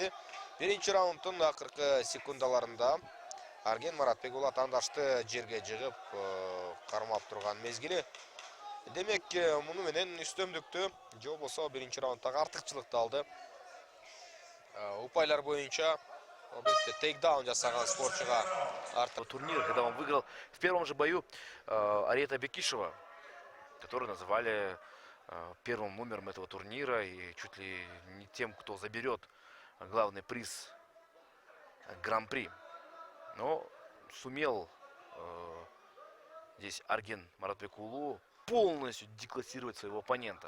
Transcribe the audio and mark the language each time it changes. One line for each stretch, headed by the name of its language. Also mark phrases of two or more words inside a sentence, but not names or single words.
Kyrgyz: Биринчи раунддун акыркы секундаларында Арген Маратбек уулу атандашты жерге жыгып кармап турган мезгили. Демек, муну менен үстөмдүктү же болбосо биринчи раунддагы артыкчылыкты алды. Упайлар боюнча объектте тейкдаун жасаган спортчуга
Russian: турнир, когда он выиграл в первом же бою Арета Бекишева, который называли первым номером этого турнира и чуть ли не тем, кто заберет главный приз Гран-при. Но сумел здесь Арген Маратбек уулу полностью деклассировать своего оппонента.